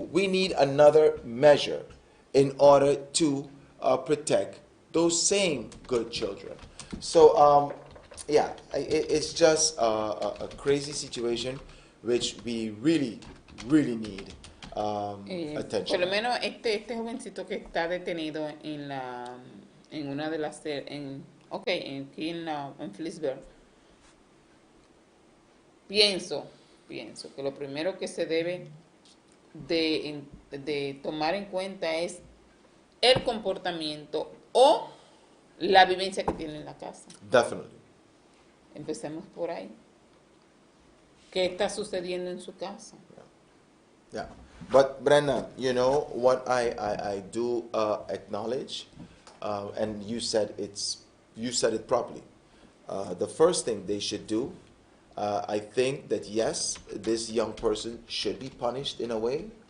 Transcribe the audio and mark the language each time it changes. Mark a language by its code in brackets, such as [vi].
[en] We need another measure in order to protect those same good children. So, yeah, it's just a crazy situation which we really, really need attention. [es] Por lo menos este jovencito que está detenido en una de las aquí en Phillipsburg, pienso que lo primero que se debe de tomar en cuenta es el comportamiento o la vivencia que tiene en la casa. [en] Definitely. [es] Empecemos por ahí. ¿Qué está sucediendo en su casa? [en] Yeah. But Brenda, you know what I do acknowledge, and you said it properly. The first thing they should do, I think that yes, this young person should be punished in a way.